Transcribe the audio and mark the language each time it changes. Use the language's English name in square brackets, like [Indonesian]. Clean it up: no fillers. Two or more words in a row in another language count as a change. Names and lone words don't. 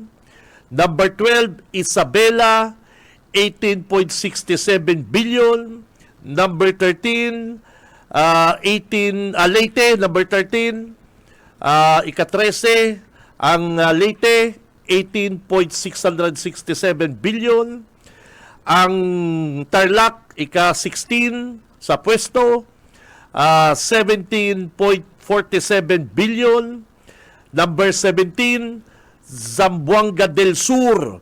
[English] Number 12, Isabela, 18.67 billion. Number 13, Leyte, number 13. [Filipino] Ika-13, ang Leyte, 18.667 billion. Ang Tarlac, ika-16 sa pwesto, 17.47 billion. [English] Number 17, Zamboanga del Sur.